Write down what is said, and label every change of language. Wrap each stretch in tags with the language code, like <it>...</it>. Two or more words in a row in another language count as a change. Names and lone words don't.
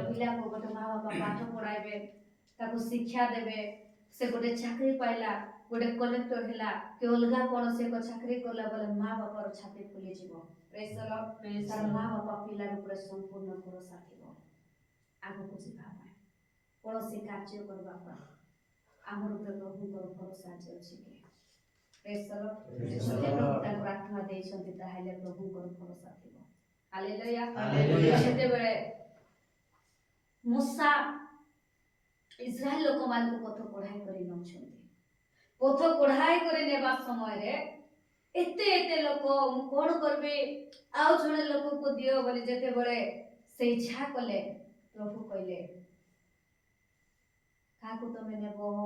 <or>ଗୋଟେ ପିଲାକୁ ଗୋଟେ ମା ବାପା ପାଠ ପଢାଇବେ, ତାକୁ ଶିକ୍ଷା ଦେବେ, ସେ ଗୋଟେ ଚାକିରି ପାଇଲା, ଗୋଟେ କଲେକ୍ଟର ହେଲା କି ଅଲଗା କୌଣସି ଏକ ଚାକିରି କଲା ବୋଲେ ମା ବାପାର ଛାତି ଫୁଲିଯିବ।</or> <en>Praise the Lord.</en> <or>ତାର ମା ବାପା ପିଲାର ଉପରେ ସମ୍ପୂର୍ଣ୍ଣ ଭରସା ଥିବ ଆଗକୁ ଯିବା ପାଇଁ, କୌଣସି କାର୍ଯ୍ୟ କରିବା ପାଇଁ। ଆମର ଉପରେ ପ୍ରଭୁଙ୍କର ଭରସା ଅଛି କି?</or> <en>Praise the Lord. Praise the</en> <or>ଯଦି Lord. ପ୍ରଭୁ ତାଙ୍କର ଆତ୍ମା ଦେଇଛନ୍ତି ତାହେଲେ ପ୍ରଭୁଙ୍କର ଭରସା ଥିବ। ହାଲେଲୁୟା। ହାଲେଲୁୟା। ସେତେବେଳେ ମୂଷା ଇସ୍ରାଏଲ ଲୋକମାନଙ୍କୁ ପଥ କଢାଇ କରି ନେଉଛନ୍ତି। ପଥ କଢାଇ କରି ନେବା ସମୟରେ ଏତେ ଲୋକ, ମୁଁ କଣ କରିବି, ଆଉ ଜଣେ ଲୋକକୁ ଦିଅ ବୋଲି ଯେତେବେଳେ ସେ ଇଚ୍ଛା କଲେ, ପ୍ରଭୁ କହିଲେ କାହାକୁ ତମେ ନେବ?</or>